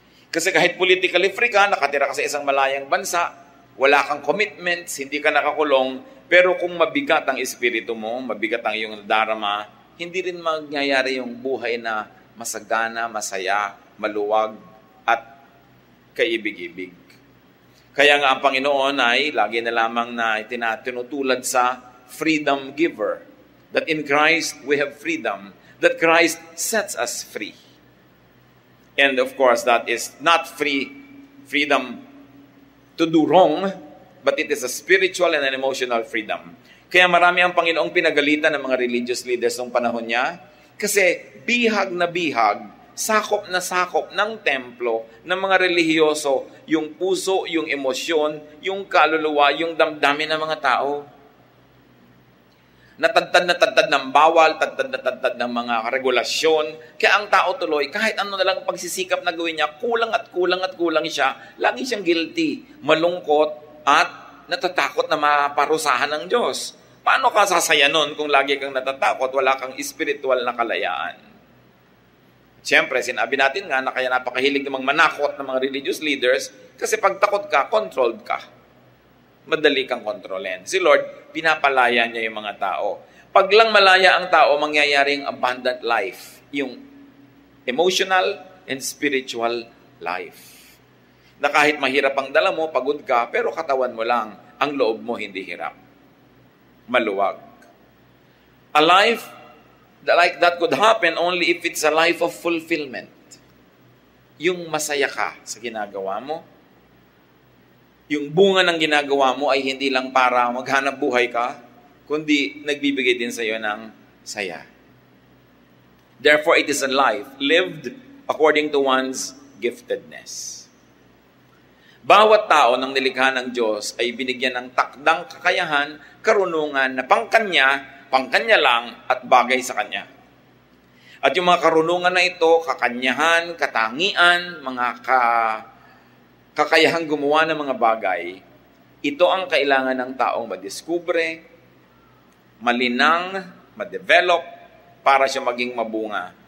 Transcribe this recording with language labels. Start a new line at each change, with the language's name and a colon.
Filipino: Kasi kahit politically free ka, nakatira ka sa isang malayang bansa, wala kang commitments, hindi ka nakakulong, pero kung mabigat ang espiritu mo, mabigat ang iyong darama, hindi rin mangyayari yung buhay na masagana, masaya, maluwag, at kaibig-ibig. Kaya nga ang Panginoon ay lagi na lamang na tinutulad sa
English: freedom giver. That in Christ we have freedom. That Christ sets us free. And of course, that is not freedom to do wrong, but it is a spiritual and an emotional freedom.
Filipino: Kaya marami ang Panginoong pinagalitan ng mga religious leaders ng panahon niya kasi bihag na bihag, sakop na sakop ng templo ng mga relihiyoso, yung puso, yung emosyon, yung kaluluwa, yung damdamin ng mga tao. Natadtad ng bawal, tatad ng mga regulasyon. Kaya ang tao tuloy, kahit ano na lang pagsisikap na gawin niya, kulang at kulang siya, lagi siyang guilty, malungkot, at natatakot na maparusahan ng Diyos. Paano ka sasaya nun kung lagi kang natatakot, wala kang spiritual na kalayaan? Siyempre, sinabi natin nga na kaya napakahilig namang manakot ng mga religious leaders kasi pag takot ka, controlled ka. Madali kang kontrolin. Si Lord, pinapalaya niya yung mga tao. Pag lang malaya ang tao, mangyayaring
English: abundant life. Yung emotional and spiritual life.
Filipino: Na kahit mahirap ang dala mo, pagod ka, pero katawan mo lang, ang loob mo hindi hirap. Maluwag.
English: A life like that could happen only if it's a life of fulfillment.
Filipino: Yung masaya ka sa ginagawa mo. Yung bunga ng ginagawa mo ay hindi lang para maghanap buhay ka, kundi nagbibigay din sa iyo ng saya.
English: Therefore, it is a life lived according to one's giftedness.
Filipino: Bawat tao ng nilikha ng Diyos ay binigyan ng takdang kakayahan, karunungan na pangkanya lang at bagay sa Kanya. At yung mga karunungan na ito, kakanyahan, katangian, mga kakayahang gumawa ng mga bagay, ito ang kailangan ng taong madiskubre, malinang, madevelop, para siya maging mabunga.